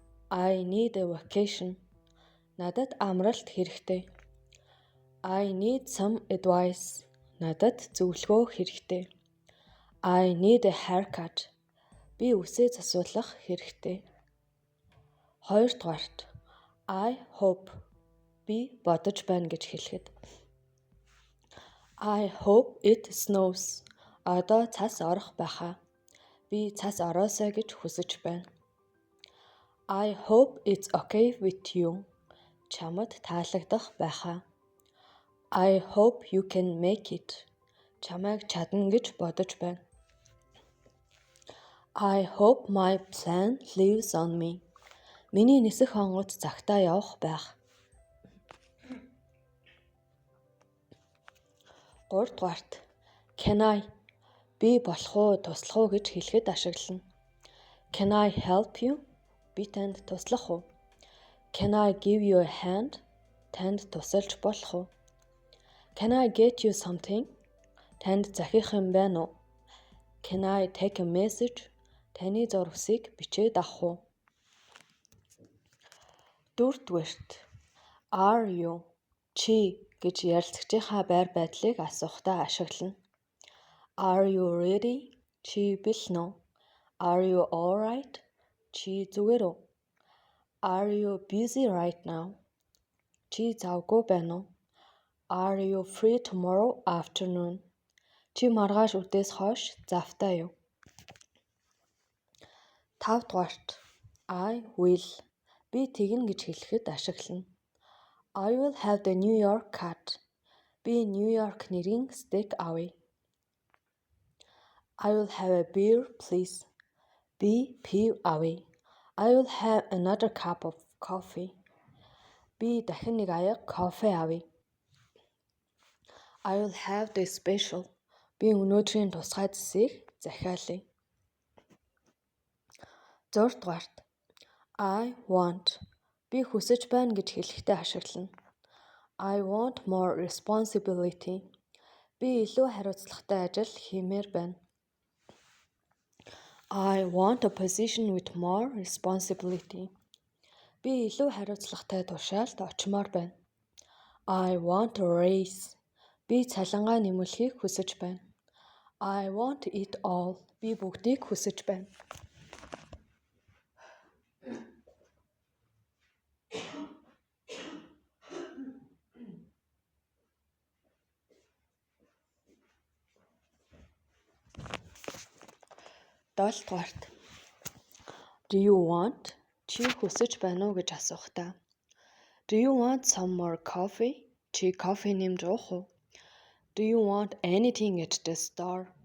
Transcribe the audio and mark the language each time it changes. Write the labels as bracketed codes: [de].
[en] I need a vacation. [mn] Надад амралт хэрэгтэй. [en] I need some advice. [mn] Надад зөвлөгөө хэрэгтэй. [en] I need a haircut. [mn] Би үсээ засуулах хэрэгтэй. Хоёрдугаарт [en] I hope. [mn] Би бодож байна гэж хэлэхэд [en] I hope it snows. [mn] Одоо цас орох байхаа. Би цас ороосоо гэж хүсэж байна. [en] I hope it's okay with you. [mn] Чамд таалагдах байхаа. [en] I hope you can make it. [mn] Чамайг чадна гэж бодож байна. [en] I hope my plan lives on me. [mn] Миний нисэх онгоц цагтаа явах байх. Гуравдугаарт [en] Can I? [mn] Би болох уу, туслах уу гэж хэлэхэд ашиглана. [en] Can I help you? [mn] Би танд туслах уу? [en] Can I give you a hand? [mn] Танд тусалж болох уу? [en] Can I get you something? [mn] Танд захих юм байна уу? [en] Can I take a message? [mn] Таны зурвасыг бичээд авах уу? Дөрөвдүгээрт [en] Are you? [mn] Чи гэж ярилцагчийнхаа байр байдлыг асуухтаа ашиглана. [en] Are you ready? [mn] Чи бэлэн үү? [en] Are you alright? [mn] Чи зүгээр үү? [en] Are you busy right now? [mn] Чи завгүй байна уу? [en] Are you free tomorrow afternoon? [mn] Чи маргааш үдээс хойш завтай юу? Тавдугаарт [en] I will. [mn] Би тэгнэ гэж хэлэхэд ашиглана. [en] I will have the New York cut. [mn] Би New York нэрийн стейк авъя. [en] I will have a beer, please. [mn] Би пив авъя. [en] I will have another cup of coffee. [mn] Би дахин нэг аяга кофе авъя. [en] I will have the special. [mn] Би өнөөдрийн тусгай зэсийг захиалъя. 6-дугаарт [en] I want. [mn] Би хүсэж байна гэж хэлэхдээ ашиглана. [en] I want more responsibility. [mn] Би илүү хариуцлагатай ажил хиймээр байна. [en] I want a position with more responsibility. [mn] Би илүү хариуцлагатай тушаалд очимоор байна. [en] I want a raise. [mn] Би цалингаа нэмүүлэхийг хүсэж байна. [en] I want it all. [mn] Би бүгдийг хүсэж байна. Долдугаарт [en] Do you want? [mn] Чи хүсэж байна уу гэж асуухтаа. [en] Do you want some more coffee? [mn] Чи кофе нэмж уух уу? [en] Do you want anything at the store?